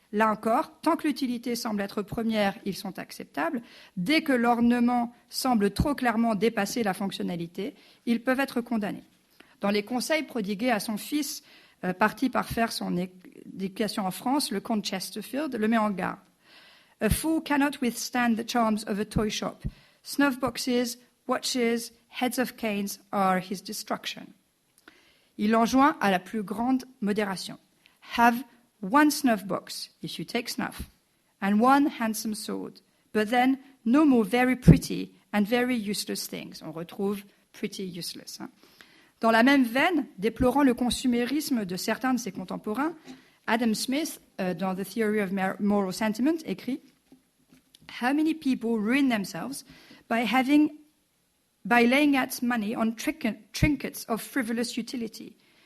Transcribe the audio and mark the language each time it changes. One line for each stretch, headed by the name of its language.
French: Là encore, tant que l'utilité semble être première, ils sont acceptables. Dès que l'ornement semble trop clairement dépasser la fonctionnalité, ils peuvent être condamnés. Dans les conseils prodigués à son fils, parti par faire son éducation en France, le comte Chesterfield le met en garde.
English: A fool cannot withstand the charms of a toy shop. Snuff boxes, watches, heads of canes are his destruction.
French: Il enjoint à la plus grande modération.
English: Have one snuff box, if you take snuff, and one handsome sword, but then no more very pretty and very useless things.
French: On retrouve
English: pretty useless.
French: Dans la même veine, déplorant le consumérisme de certains de ses contemporains, Adam Smith, dans The Theory of Moral Sentiment, écrit «
English: How many people ruin themselves by laying out money on trinkets of frivolous utility?